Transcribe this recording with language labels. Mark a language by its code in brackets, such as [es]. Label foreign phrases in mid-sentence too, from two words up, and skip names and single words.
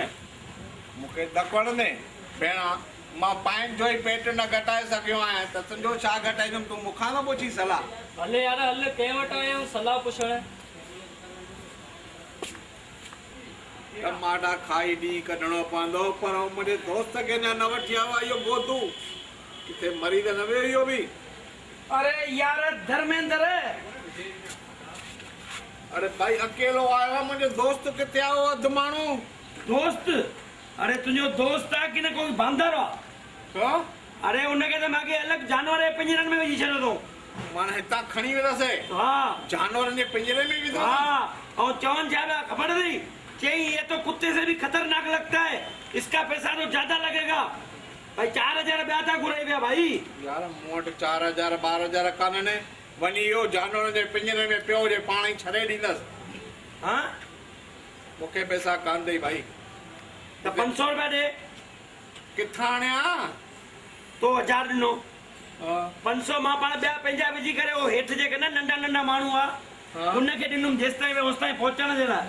[sd] मूंखे धकु वणंदे भेण मां पंहिंजो ई पेट न घटाए सघियो आहियां त तुंहिंजो छा घटाईंदुमि तूं मूंखां न पुछी सलाह। हले यार हल कंहिं वटि आया आहियूं सलाह पुछण। टमाटा खाई ॾींहुं कढणो पवंदो पर मुंहिंजे दोस्त खे अञा न वठी आयो आहे इहो गोदू किथे मरी त न वियो इहो बि। अरे यार धर्मेंद्र अरे भाई अकेलो आयो आहे मुंहिंजो दोस्त किथे आयो अधु माण्हू दोस्त। अरे तुंहिंजो दोस्त आहे की न कोई बांदर आहे? अरे उनखे त मूंखे अलॻि जानवर जे पिंजरनि में विझी छॾियो अथऊं। माना हितां खणी वेंदासीं? हा जानवरनि जे पिंजरे में विधो? हाँ और चौन छा पिया ख़बर अथई चई [hi] ये तो कुत्ते से भी खतरनाक लगता है इसका पैसा तो ज्यादा लगेगा। [sd] भाई 4000 ॿिया था घुराई पिया भाई। यार मूं वटि 4000 12,000 कान्हनि वञी इहो जानवर जे पिंजरे में पियो हुजे पाण ई छॾे ॾींदसि। हाँ मूंखे पैसा कान अथई भाई। त 500 रुपया ॾे। किथां आणिया? तो 1000 ॾिनो 500 मां पाण ॿिया पंहिंजा विझी करे उहो हेठि जेके न नंढा नंढा माण्हू आहे उनखे ॾिनुमि जेसिताईं होसिताईं पहुचण जे लाइ।